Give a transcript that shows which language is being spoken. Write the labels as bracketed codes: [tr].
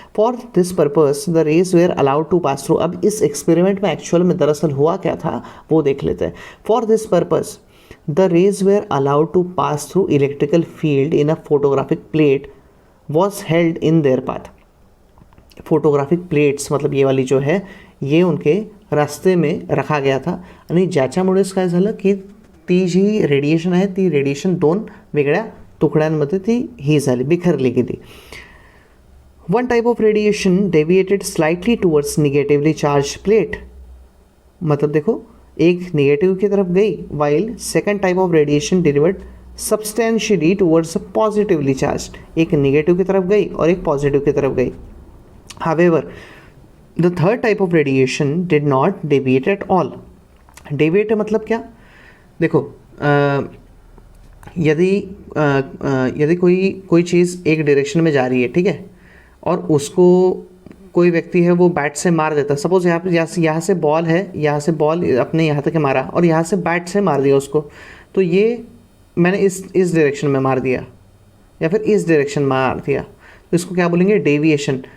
[en] For this purpose the rays were allowed to pass through. [hi] अब इस experiment में actual में दरअसल हुआ क्या था वो देख लेते हैं। [en] For this purpose the rays were allowed to pass through electrical field in a photographic plate was held in their path. [hi] Photographic plates मतलब ये वाली जो है, ये उनके रास्ते में रखा गया था, [mr] आणि ज्याच्यामुळेच काय झालं की ती जी रेडिएशन आहे ती रेडिएशन 2 वेगळ्या तुकड्यांमध्ये ती ही झाली, बिखरली गेली। [en] One type of radiation deviated slightly towards negatively charge plate. [hi] मतलब देखो, एक निगेटिव की तरफ गई, [en] While second type of radiation delivered substantially towards positively charged. [hi] एक निगेटिव की तरफ गई और एक पॉजिटिव की तरफ गई। [en] However, the third type of radiation did not deviate at all. [hi] Deviate मतलब क्या? देखो, यदि कोई चीज़ एक डायरेक्शन में जा रही है, ठीक है, और उसको कोई व्यक्ति है वो बैट से मार देता है। सपोज यहाँ से बॉल है, यहाँ से बॉल अपने यहाँ तक मारा और यहाँ से बैट से मार दिया उसको, तो ये मैंने इस डायरेक्शन में मार दिया या फिर इस डायरेक्शन में मार दिया, तो इसको क्या बोलेंगे? डेविएशन।